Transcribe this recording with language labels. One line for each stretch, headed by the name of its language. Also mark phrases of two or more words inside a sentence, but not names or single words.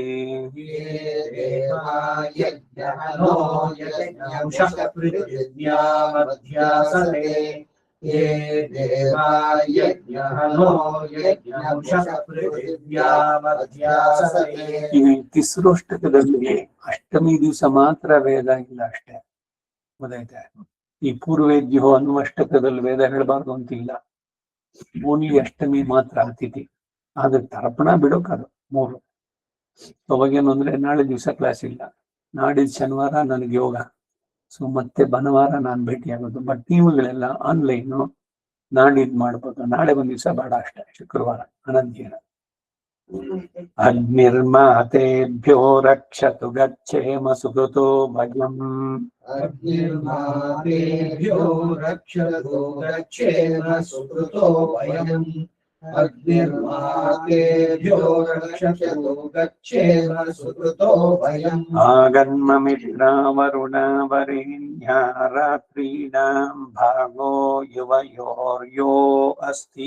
Sanskrit: ये देवा यज्ञः नो यज्ञमुषः पृथिव्यामध्यासते.
Kannada: ಈ ತಿಸ್ರೋಷ್ಟಕದಲ್ಲಿ ಅಷ್ಟಮಿ ದಿವಸ ಮಾತ್ರ ವೇದ ಇಲ್ಲ ಅಷ್ಟೇ. ಗೊತ್ತಾಯ್ತಾ? ಈ ಪೂರ್ವೇದ್ಯೋ ಅನ್ನುವಷ್ಟಕದಲ್ಲಿ ವೇದ ಹೇಳಬಾರ್ದು ಅಂತಿಲ್ಲ. ಓನ್ಲಿ ಅಷ್ಟಮಿ ಮಾತ್ರ ಅತಿಥಿ. ಆದ್ರೆ ತರ್ಪಣ ಬಿಡೋಕದು 3. ಅವಾಗೇನು ಅಂದ್ರೆ ನಾಳೆ ದಿವಸ ಕ್ಲಾಸ್ ಇಲ್ಲ, ನಾಡಿದ್ದು ಶನಿವಾರ ನನಗೆ ಯೋಗ, ಸೊ ಮತ್ತೆ ಭಾನುವಾರ ನಾನು ಭೇಟಿ ಆಗೋದು. ಬಟ್ ನೀವುಗಳೆಲ್ಲ ಆನ್ಲೈನು ನಾಡಿದ್ದು ಮಾಡ್ಬೋದು. ನಾಳೆ ಒಂದ್ ದಿವಸ ಬೇಡ ಅಷ್ಟೇ, ಶುಕ್ರವಾರ ಅನಂತ್ಯನ.
Sanskrit: ಅಗ್ನಿರ್ಮಾತೇಭ್ಯೋ ರಕ್ಷತು ಗಚ್ಚೇಮ ಸುಕೃತೋ ಭಯಂ. ಅಗ್ನಿರ್ಮಾತೇಭ್ಯೋ ರಕ್ಷತು ಗಚ್ಚೇಮ ಸುಕೃತೋ ಭಯಂ. ಅಗ್ನಿರ್ಮಾತೇಭ್ಯೋ ರಕ್ಷತು ಗಚ್ಚೇಮ ಸುಕೃತೋ ಭಯಂ. ಆಗನ್ಮ ಮಿತ್ರ ವರುಣ ವರೇಣ್ಯ ರಾತ್ರೀಣಾಂ ಭಾಗೋ ಯುವಯೋರ್ಯೋ ಅಸ್ತಿ.